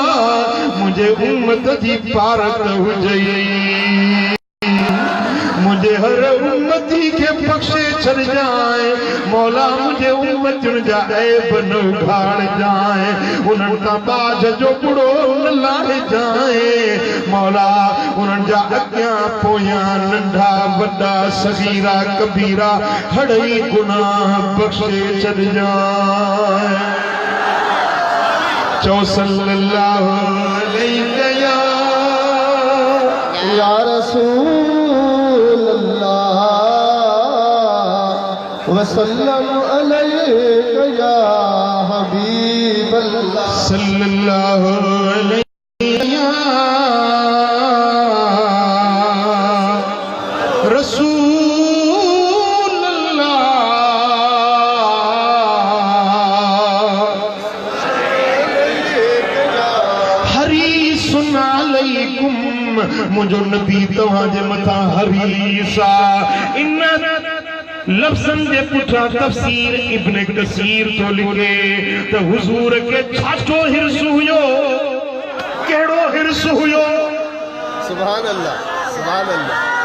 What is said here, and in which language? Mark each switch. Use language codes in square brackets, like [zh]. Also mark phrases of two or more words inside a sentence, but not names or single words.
[sd] मुंहिंजे उम्मत जी पारत हुजई, मुंहिंजे हर उम्मती खे बख़्शे छॾजांइ, मौला मुंहिंजे उम्मतुनि जा ऐब न उघाड़जांइ, उन्हनि खां बाज जो बुड़ो न लाहिजांइ, मौला उन्हनि जा अॻियां पोयां नंढा वॾा सगीरा कबीरा हड़ई गुनाह बख़्शे छॾजांइ। [ar] चओ صلى الله عليه يا رسول الله وسلم عليك يا حبيب الله. صلى الله عليه يا رسول الله. حريص عليكم, [sd] मुंहिंजो नबी तव्हांजे मथां हरीस आहे। इन लफ़्ज़नि जे पुठियां तफ़सीर इब्न कसीर थो लिखे त हुज़ूर खे छाछो हिर्स हुयो, कहिड़ो हिर्स हुयो? [ar] سبحان الله، سبحان الله.